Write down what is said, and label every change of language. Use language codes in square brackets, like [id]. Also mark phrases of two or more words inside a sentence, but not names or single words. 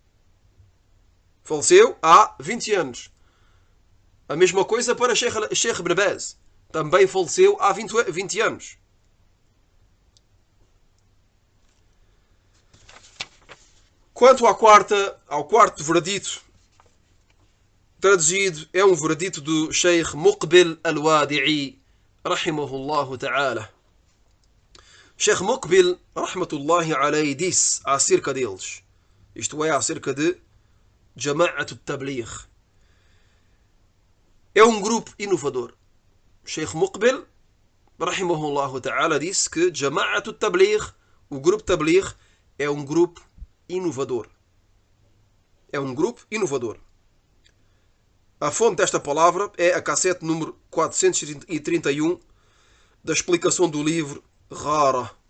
[pt] A mesma coisa para Sheikh Ibn Baz. Também faleceu há 20 anos. Quanto ao quarto veredito, traduzido, é um veredito do Sheikh Muqbil Al-Wadi'i, [ar] رحمه الله تعالى. [pt] Sheikh Muqbil, [ar] رحمة الله عليه, [pt] disse acerca deles, isto é, acerca de Jama'at Tabligh: é um grupo inovador. Sheikh Muqbil, [ar] رحمه الله تعالى, [pt] disse que Jama'at Tabligh, o grupo Tabligh, é um grupo inovador. A fonte desta palavra é a cassete número 431 da explicação do livro Rara.